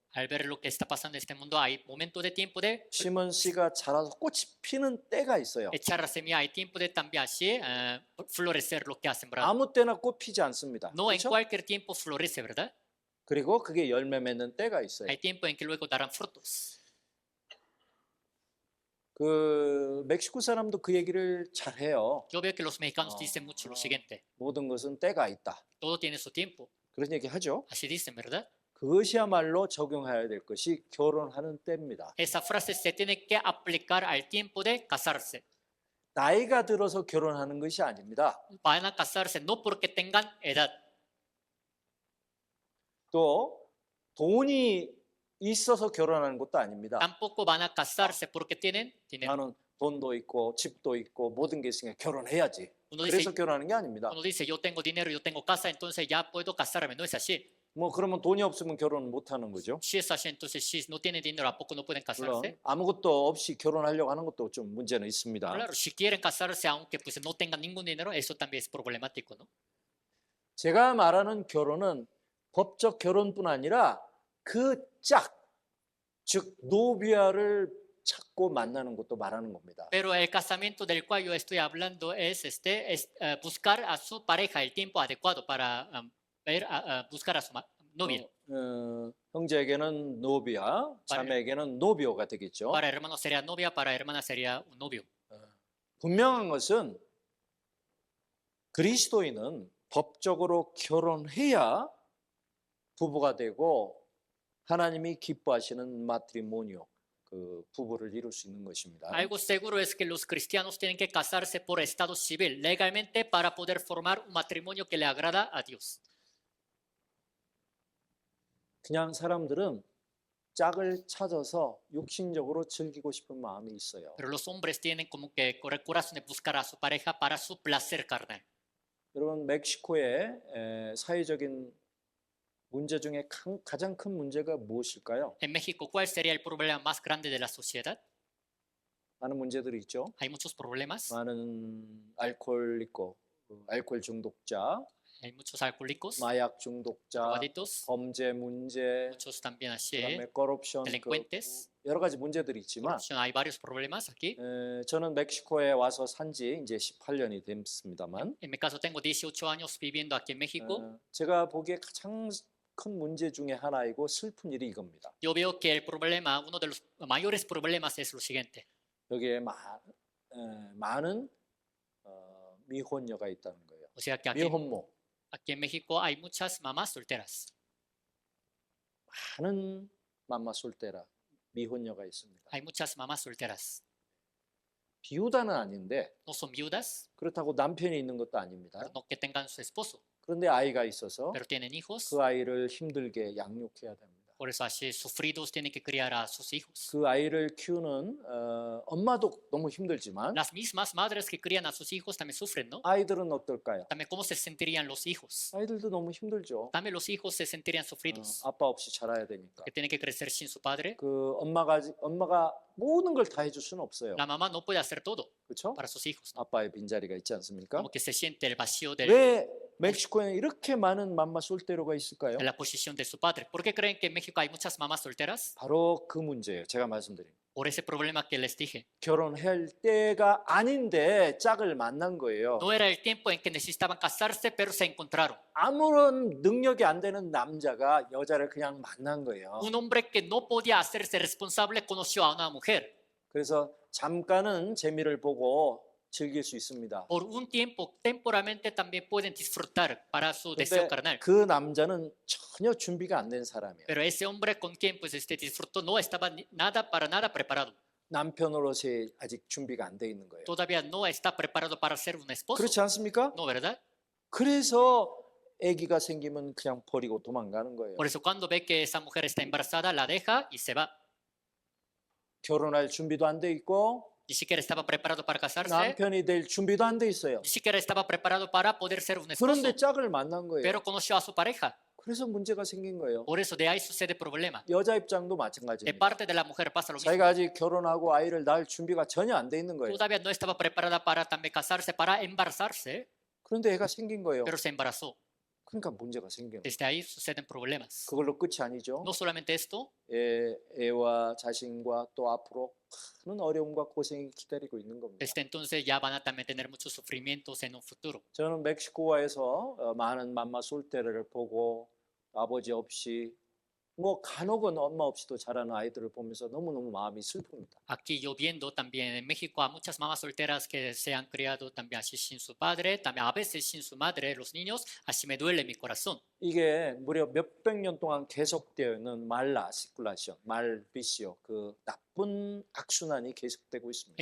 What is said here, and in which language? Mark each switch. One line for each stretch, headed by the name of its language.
Spanish: Al ver lo que está pasando en este mundo, hay momentos de tiempo de
Korean: 심은 씨가 자라서 꽃이 피는 때가 있어요.
Spanish: echar la semilla, hay tiempo de también así florecer lo que ha sembrado.
Korean: 아무 때나 꽃 피지 않습니다.
Spanish: No en
Korean: 그렇죠?
Spanish: cualquier tiempo florece, ¿verdad?
Korean: 그리고 그게 열매 맺는 때가 있어요.
Spanish: Hay tiempo en que luego darán frutos.
Korean: 그 멕시코 사람도 그 얘기를 잘 해요.
Spanish: Yo veo que los mexicanos dicen mucho lo siguiente.
Korean: 모든 것은 때가 있다.
Spanish: Todo tiene su tiempo.
Korean: 그런 얘기 하죠.
Spanish: Así dicen, ¿verdad?
Korean: 그것이야말로 적용해야 될 것이 결혼하는 때입니다.
Spanish: Esa frase se tiene que aplicar al tiempo de casarse.
Korean: 나이가 들어서 결혼하는 것이 아닙니다.
Spanish: Van a casarse no porque tengan edad.
Korean: 또 돈이 있어서 결혼하는 것도 아닙니다.
Spanish: Tampoco van a casarse porque tienen dinero.
Korean: 나는 돈도 있고 집도 있고 모든 게 있으니까 결혼해야지.
Spanish: Uno
Korean: 그래서
Spanish: dice,
Korean: 결혼하는 게 아닙니다.
Spanish: uno dice, yo tengo dinero, yo tengo casa, entonces ya puedo casarme. No es así.
Korean: 뭐 그러면 돈이 없으면 결혼 못 하는 거죠.
Spanish: Si es así, entonces si no tienen dinero, ¿a poco no pueden
Korean: 물론
Spanish: casarse?
Korean: 아무것도 없이 결혼하려고 하는 것도 좀 문제는 있습니다.
Spanish: Claro, si quieren casarse aunque pues no tengan ningún dinero, eso también es problemático, ¿no?
Korean: 제가 말하는 결혼은 법적 결혼뿐 아니라 그 짝, 즉 노비아를 찾고 만나는 것도 말하는 겁니다.
Spanish: Pero el casamiento del cual yo estoy hablando es buscar a su pareja el tiempo adecuado para buscar a su novia.
Korean: 형제에게는 노비아, 자매에게는 노비오가 되겠죠.
Spanish: Para hermano sería novia, para hermana sería un novio.
Korean: 분명한 것은 그리스도인은 법적으로 결혼해야 부부가 되고 하나님이 기뻐하시는 마트리모니오, 그 부부를 이룰 수 있는 것입니다.
Spanish: Algo seguro es que los cristianos tienen que casarse por estado civil, legalmente, para poder formar un matrimonio que le agrada a Dios.
Korean: 그냥 사람들은 짝을 찾아서 육신적으로 즐기고 싶은 마음이 있어요.
Spanish: Pero los hombres tienen como que el corazón de buscar a su pareja para su placer carnal.
Korean: 여러분 멕시코의 사회적인 문제 중에 가장 큰 문제가 무엇일까요?
Spanish: En México, ¿cuál sería el problema más grande de la sociedad?
Korean: 많은 문제들이 있죠.
Spanish: Hay muchos problemas,
Korean: 많은 알코올 있고 알코올 중독자,
Spanish: hay muchos alcohólicos,
Korean: 마약 중독자,
Spanish: drogadictos,
Korean: 범죄 문제,
Spanish: muchos también así,
Korean: 그다음에 corruption,
Spanish: delincuentes.
Korean: 여러 가지 문제들이 있지만
Spanish: corrupción, hay varios problemas aquí.
Korean: 저는 멕시코에 와서 산지 이제 18년이 됐습니다만
Spanish: En mi caso, tengo 18 años viviendo aquí en México.
Korean: 제가 보기에 가장 큰 문제 중에 하나이고 슬픈 일이 이겁니다.
Spanish: Yo veo que el problema, uno de los mayores problemas es lo siguiente.
Korean: 여기에 많은 미혼녀가 있다는 거예요.
Spanish: O sea que
Korean: 미혼모.
Spanish: aquí en México hay muchas mamás solteras.
Korean: 많은 맘마 솔테라 미혼녀가 있습니다.
Spanish: Hay muchas mamás solteras.
Korean: 비우다는 아닌데
Spanish: No son viudas,
Korean: 그렇다고 남편이 있는 것도 아닙니다.
Spanish: pero no que tengan su esposo,
Korean: 그런데 아이가 있어서
Spanish: pero tienen hijos
Korean: 그 아이를 힘들게 양육해야 됩니다.
Spanish: Por eso así sufridos tienen que criar a sus hijos.
Korean: 그 아이를 키우는 엄마도 너무 힘들지만
Spanish: Las mismas madres que crían a sus hijos también sufren, ¿no?
Korean: 아이들은 어떨까요?
Spanish: También cómo se sentirían los hijos.
Korean: 아이들도 너무 힘들죠.
Spanish: También los hijos se sentirían sufridos,
Korean: 아빠 없이 자라야 되니까.
Spanish: que tienen que crecer sin su padre.
Korean: 그 엄마가 모든 걸 다 해줄 수는 없어요.
Spanish: La mamá no puede hacer todo
Korean: 그렇죠?
Spanish: para sus hijos, ¿no?
Korean: 아빠의 빈자리가 있지 않습니까?
Spanish: Como que se siente el vacío de
Korean: 왜 멕시코에는 이렇게 많은 맘마 솔테로가 있을까요?
Spanish: la posición de su padre. ¿Por qué creen que en México hay muchas mamás solteras?
Korean: 바로 그 문제예요. 제가 말씀드린.
Spanish: Por ese problema que les dije.
Korean: 결혼할 때가 아닌데 짝을 만난 거예요.
Spanish: No era el tiempo en que necesitaban casarse, pero se encontraron.
Korean: 아무런 능력이 안 되는 남자가 여자를 그냥 만난 거예요.
Spanish: Un hombre que no podía hacerse responsable conoció a una mujer.
Korean: 그래서 잠깐은 재미를 보고 즐길 수 있습니다.
Spanish: Por un tiempo, temporalmente también pueden disfrutar para su deseo carnal.
Korean: 그 남자는 전혀 준비가 안 된 사람이에요.
Spanish: Pero ese hombre con quien pues disfrutó no estaba nada para nada preparado.
Korean: 남편으로서의 아직 준비가 안 돼 있는 거예요.
Spanish: Todavía no está preparado para ser un esposo.
Korean: 그렇지 않습니까?
Spanish: No, ¿verdad?
Korean: 그래서 아기가 생기면 그냥 버리고 도망가는 거예요.
Spanish: Por eso cuando ve que esa mujer está embarazada, la deja y se va.
Korean: 결혼할 준비도 안 돼 있고
Spanish: Ni siquiera estaba preparado para casarse.
Korean: 남편이 될 준비도 안 돼 있어요.
Spanish: Ni siquiera estaba preparado para poder ser un esposo.
Korean: 그런데 짝을 만난 거예요.
Spanish: Pero conoció a su pareja.
Korean: 그래서 문제가 생긴 거예요.
Spanish: Por eso de ahí sucede problema.
Korean: 여자 입장도
Spanish: De
Korean: 마찬가지입니다.
Spanish: parte de la mujer pasa lo mismo.
Korean: 자기가 아직 결혼하고 아이를 낳을 준비가 전혀 안 돼 있는 거예요.
Spanish: Todavía no estaba preparada para también casarse, para embarazarse,
Korean: 그런데 애가 생긴 거예요.
Spanish: pero se embarazó.
Korean: 그러니까 문제가 생기는 거예요.
Spanish: Desde ahí suceden problemas.
Korean: 그걸로 끝이 아니죠.
Spanish: No solamente esto,
Korean: 애와 자신과 또 앞으로 큰 어려움과 고생이 기다리고 있는 겁니다.
Spanish: desde entonces ya van a también tener muchos sufrimientos en un futuro.
Korean: 저는 멕시코에서 많은 맘마 솔테를 보고 아버지 없이 뭐 간혹은 엄마 없이도 자라는 아이들을 보면서 너무너무 마음이 슬픕니다.
Spanish: Aquí yo viendo también en México a muchas mamás solteras que se han criado también así sin su padre, también a veces sin su madre, los niños, así me duele mi corazón.
Korean: 이게 무려 몇백 년 동안 계속되어 있는 말라시쿨라션, 말비시오, 그 나쁜 악순환이 계속되고 있습니다.